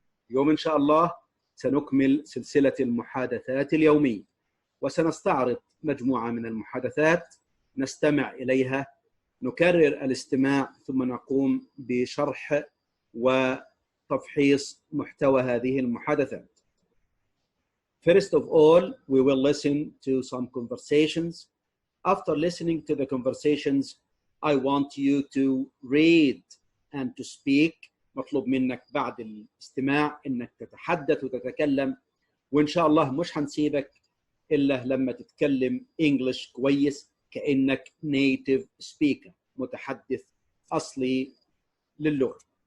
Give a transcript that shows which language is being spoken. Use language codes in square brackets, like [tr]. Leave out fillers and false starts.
[ar] اليوم إن شاء الله سنكمل سلسلة المحادثات اليومية، وسنستعرض مجموعة من المحادثات نستمع إليها، نكرر الاستماع، ثم نقوم بشرح وتفحيص محتوى هذه المحادثات. [en] First of all, we will listen to some conversations. After listening to the conversations, I want you to read and to speak. [ar] مطلوب منك بعد الاستماع إنك تتحدث وتتكلم، وإن شاء الله مش هنسيبك إلا لما تتكلم English كويس كأنك [en] native speaker، [ar] متحدث أصلي للغة.